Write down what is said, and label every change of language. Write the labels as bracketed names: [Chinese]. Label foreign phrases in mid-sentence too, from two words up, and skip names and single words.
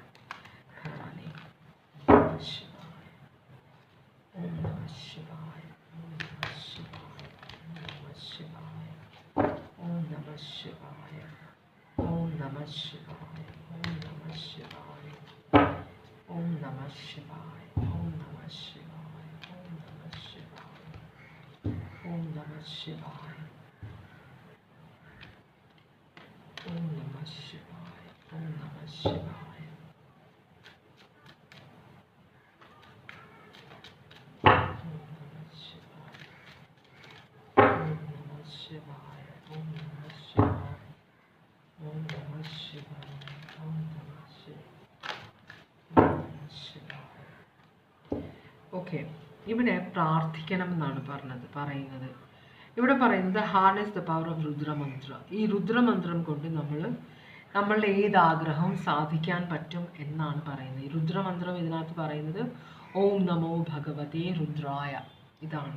[Sanskrit] ഭഗവാനേ ഓം നമഃ ശിവായ, ഓം നമഃ ശിവായ, ഓം നമഃ ശിവായ, ഓം നമഃ ശിവായ, ഓം നമഃ ശിവായ, ഓം നമഃ ശിവായ, ഓം നമഃ ശിവായ, ഓം നമഃ ശിവായ, ഓം നമഃ ശിവായ, ഓം നമഃ ശിവായ, ഓം നമഃ ശിവായ, शिवाय, ॐ नमः शिवाय, ॐ नमः शिवाय, ॐ नमः शिवाय. [Malayalam] ഓക്കെ. ഇവിടെ പ്രാർത്ഥിക്കണം എന്നാണ് പറയുന്നത്. ഇവിടെ പറയുന്നത് [English] harness the power of Rudramantra. [Malayalam] ഈ രുദ്രമന്ത്രം കൊണ്ട് നമ്മളുടെ ഏത് ആഗ്രഹവും സാധിക്കാൻ പറ്റും എന്നാണ് പറയുന്നത്. ഈ രുദ്രമന്ത്രം ഇതിനകത്ത് പറയുന്നത് [Sanskrit] ഓം നമോ ഭഗവതേ രുദ്രായ, [Malayalam] ഇതാണ്.